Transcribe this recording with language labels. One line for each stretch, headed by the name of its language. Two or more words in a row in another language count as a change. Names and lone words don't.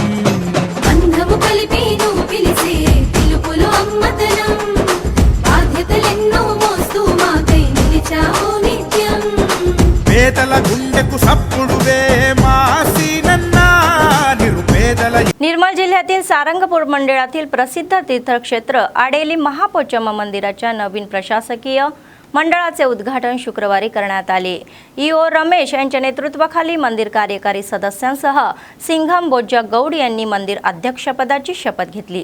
Telugu: బంధము కలిపి నువ్వు పిలిసే పిలుపులో అమ్మతనం బాధ్యతలెన్నో మోస్తూ మాకై నిలిచావు నిత్యం పేదల గుండెకు సప్పుడువే మా సీనన్న నిరుపేదల
Marathi: निर्मल जिल्ह्यातील सारंगपूर मंडळातील प्रसिद्ध तीर्थक्षेत्र आडेली महापोचम्मा मंदिराच्या नवीन प्रशासकीय मंडळाचे उद्घाटन शुक्रवारी करण्यात आले. ईओ रमेश यांच्या नेतृत्वाखाली मंदिर कार्यकारी सदस्यांसह सिंघम बोज्जा गौड यांनी मंदिर अध्यक्षपदाची शपथ घेतली.